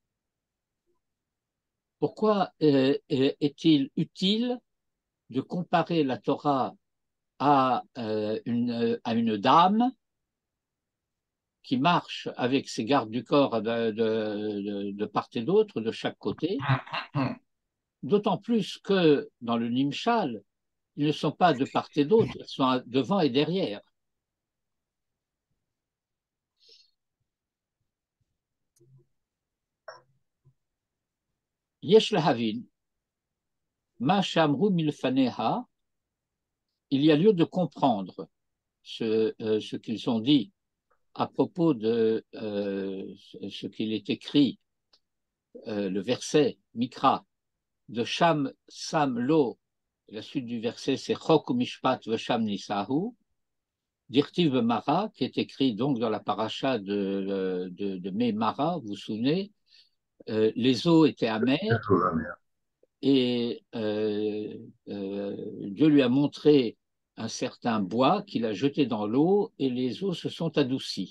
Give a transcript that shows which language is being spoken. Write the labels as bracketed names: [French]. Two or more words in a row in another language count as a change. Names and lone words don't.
[French] Pourquoi est-il utile de comparer la Torah à une dame qui marche avec ses gardes du corps de part et d'autre, de chaque côté, d'autant plus que dans le Nimshal, ils ne sont pas de part et d'autre, ils sont devant et derrière. [Hebrew] יש להבין, מה שאמרו מלפניה, [French] il y a lieu de comprendre ce qu'ils ont dit à propos de ce qu'il est écrit, le verset Mikra, de [Hebrew] שם שם לו, [French] la suite du verset c'est [Hebrew] חק משפט ושם נסהו, דכתיב מרה, [French] qui est écrit donc dans la paracha de Mei Mara, vous vous souvenez, les eaux étaient amères et Dieu lui a montré un certain bois qu'il a jeté dans l'eau et les eaux se sont adoucies.